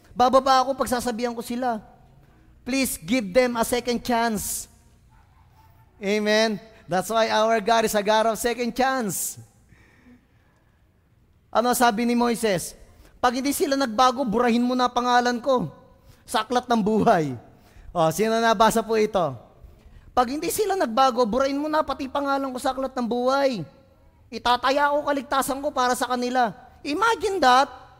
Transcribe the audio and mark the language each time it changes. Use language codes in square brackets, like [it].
[tl] Bababa ako, pagsasabihan ko sila. [en] Please give them a second chance. Amen? That's why our God is a God of second chance. [tl] Ano sabi ni Moises? Pag hindi sila nagbago, burahin mo na pangalan ko sa aklat ng buhay. Sino nabasa po ito? Pag hindi sila nagbago, burahin mo na pati pangalan ko sa aklat ng buhay. Itataya ko kaligtasan ko para sa kanila. [en] Imagine that.